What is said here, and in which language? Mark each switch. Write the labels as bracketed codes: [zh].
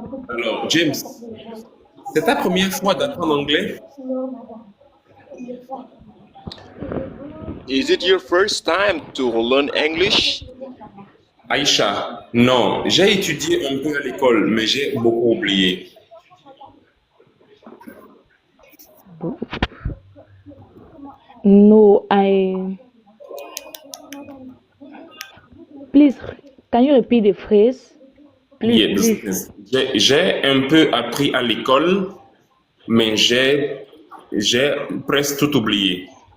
[fr] Alors, James, c'est ta première fois d'apprendre anglais? [en] Is it your first time to learn English? [fr] Aïcha, non, j'ai étudié un peu à l'école, mais j'ai beaucoup oublié. [en] No, Please, can you repeat the phrase? Please, Yes. please. [fr] J'ai un peu appris à l'école, mais j'ai presque tout oublié.